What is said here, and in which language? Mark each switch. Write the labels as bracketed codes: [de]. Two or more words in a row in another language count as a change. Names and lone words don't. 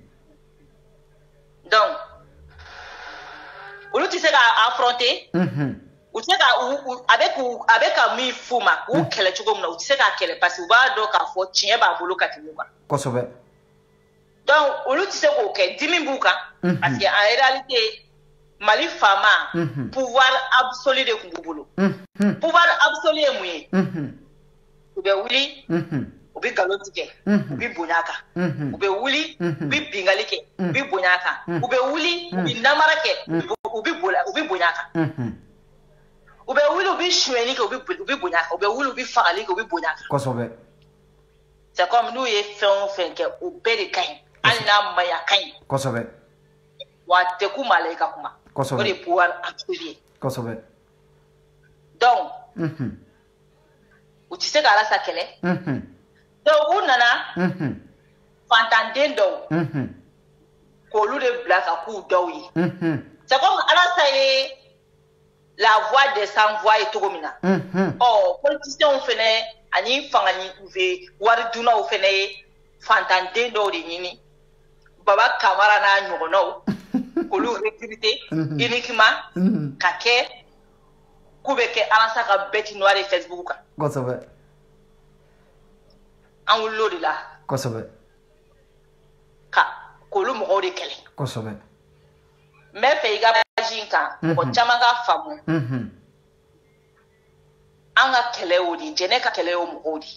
[bm] donc olu tɛ se ka affronter u tɛ se ka a bɛ ka min f'u ma k'u kɛlɛ cogo min na u tɛ se k'a kɛlɛ [fr] parce que [bm] u b'a dɔn k'a fɔ tiɲɛ b'a bolo ka tɛmɛ u kan kosɛbɛ donc olu tɛ se k'o kɛ dimi b'u kan [fr] parce que en réalité [bm] Mali faama [fr] pouvoir absolu [bm] de tun b'u bolo [fr] pouvoir absolu [bm] ye mun ye u bɛ wuli u bɛ nkalon tigɛ u bɛ bonya a kan u bɛ wuli u bɛ bingali kɛ u bɛ bonya a kan u bɛ wuli u bɛ namara kɛ u bɛ bonya a kan u bɛ wuli u bɛ sonyɛni kɛ u bɛ bonya a kan u bɛ wuli u bɛ fagali kɛ u bɛ bonya a kan kosɛbɛ [fr] c'est comme [bm] n'u ye fɛn o fɛn kɛ o bɛɛ de ka ɲi hali n'a ma ɲi a ka ɲi kosɛbɛ wa a tɛ ku maa la i ka kuma o de ye [fr] pouvoir absolu [bm] ye kosɛbɛ donc u tɛ se ka Arasa kɛlɛ donc u nana fantanden dɔw k'olu de bila ka k'u dɔw ye [fr] c'est comme [bm] Arasa ye [fr] la voix des sans voix [bm] ye cogo min na politiciens fɛnɛ ani fanga wari dunnaw fɛnɛ ye fantanden dɔw de ɲini Baba Kamara n'a ɲɔgɔnnaw k'olu [fr] recruter uniquement [bm] ka kɛ k'u bɛ kɛ Arasa ka [fr] bête noire [bm] Facebook kan. Kosɛbɛ. An wulil'o de la. Kosɛbɛ. Ka k'olu mɔgɔw de kɛlɛ. Kosɛbɛ. N bɛ fɛ i ka page in kan mɔgɔ caman ka faamu. An ka kɛlɛ o de Jɛnɛ ka kɛlɛ o mɔgɔw de.